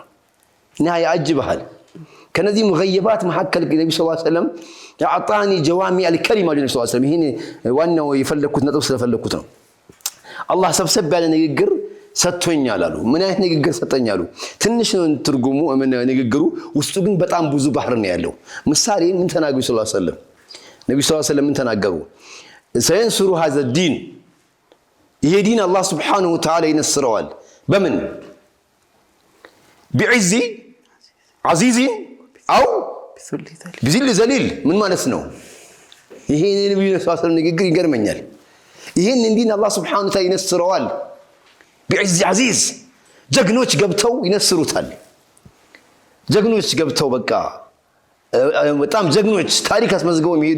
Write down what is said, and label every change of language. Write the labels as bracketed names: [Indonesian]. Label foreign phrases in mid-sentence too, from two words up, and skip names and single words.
[Amharic] ና ያጅባል ከነዚህ ሙገይባት መሐከል ነብዩ [Arabic] صلى الله عليه وسلم أعطاني جوامع الكلمة [Amharic] ነብዩ [Arabic] صلى الله عليه وسلم [Amharic] ይሄን ዋናው የፈለኩት ነጥብ ስለፈለኩት ነው አላህ ሰብሰብ ያለ ንግግር ሰጥቶኛል አሉ ምን አይነት ንግግር ሰጠኛሉ ትንሽ ነው ትርጉሙ ንግግሩ ውስጡ ግን በጣም ብዙ ባህር ነው ያለው ምሳሌ ምን ተናገሩ [Arabic] صلى الله عليه وسلم [Amharic] ነብዩ [Arabic] صلى الله عليه وسلم [Amharic] ምን ተናገሩ [Arabic] سينصر هذا الدين [Amharic] ይሄ ዲን አላህ [Arabic] سبحانه وتعالى [Amharic] ይነስረዋል በምን [Arabic] بعز عزيز أو بذل ذليل [Amharic] ምን ማለት ነው ይሄ ነብዩ [Arabic] صلى الله عليه وسلم [Amharic] ንግግር ይገርመኛል ይሄን እንዲን አላህ [Arabic] سبحانه و [Amharic] Ta'ala ይነስረዋል [Arabic] بعز عزيز [Amharic] ጀግኖች ገብተው ይነስሩታል ጀግኖች ገብተው በቃ በጣም ጀግኖች ታሪክ አስመዝገው የሚሄዱ